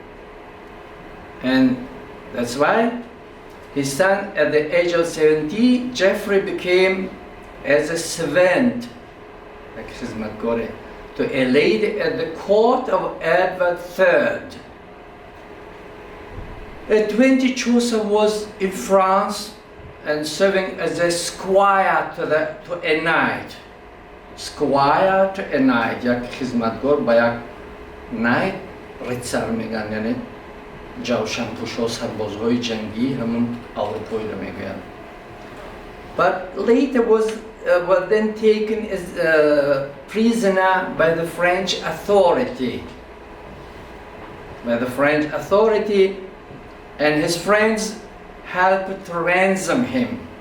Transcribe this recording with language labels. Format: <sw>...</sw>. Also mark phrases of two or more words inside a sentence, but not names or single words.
<en>And that's why his son, at the age of 70, Geoffrey became as a servant to a lady at the court of Edward III. At 20, Chaucer was in France and serving as a squire to a knight. Squire to a knight,</en> <fa>یک خدمتگار به یک knight ریتسار میگن، یعنی جوشن‌پوش‌ها سربازهای جنگی همون اروپایی رو میگن.</fa> <en>But later was then taken as a prisoner by the French authority. And his friends helped to ransom him.</en>